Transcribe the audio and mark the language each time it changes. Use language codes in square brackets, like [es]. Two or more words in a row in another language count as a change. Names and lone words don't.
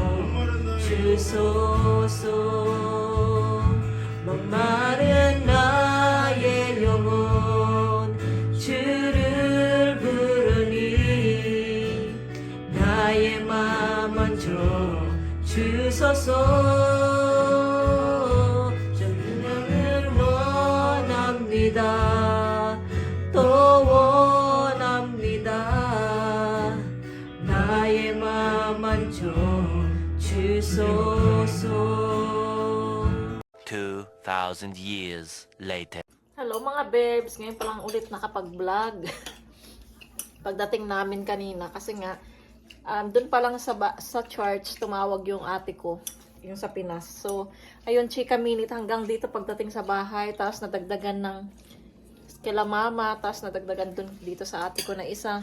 [ko] 주소서 목마른 나의 영혼 주를 부르니 나의 맘 먼저 주소서 정령을 원합니다 또 원합니다 나의 맘 먼저 주소서 [en] 2,000 years later. [tl] Hello mga bebs, ngayon pa lang ulit nakapag-vlog. Pagdating namin kanina, kasi nga, dun pa lang sa church, tumawag yung ate ko, yung sa Pinas. So, ayun, chika minute hanggang dito pagdating sa bahay, tapos nadagdagan ng kila mama, tapos nadagdagan dun dito sa ate ko na isa.